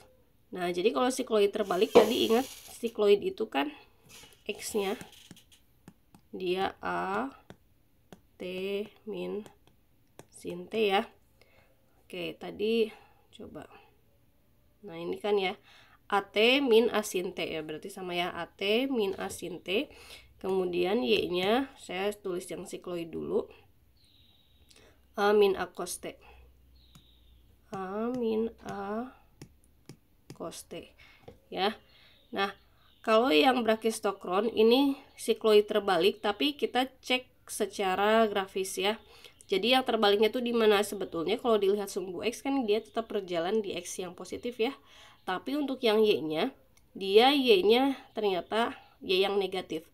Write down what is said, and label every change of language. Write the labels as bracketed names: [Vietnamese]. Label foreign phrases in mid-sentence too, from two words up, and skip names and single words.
[Indonesian] Nah, jadi kalau sikloid terbalik tadi ingat sikloid itu kan X-nya dia A T min sin T ya. Oke, tadi coba. Nah, ini kan ya AT min A sin T ya, berarti sama ya AT min A sin T. Kemudian Y-nya saya tulis yang sikloid dulu. A min A cos T. A min A cos T ya. Nah, kalau yang brachistokron ini sikloid terbalik, tapi kita cek secara grafis ya. Jadi yang terbaliknya tuh di mana sebetulnya? Kalau dilihat sumbu X kan dia tetap berjalan di X yang positif ya. Tapi untuk yang Y-nya, dia Y-nya ternyata Y yang negatif.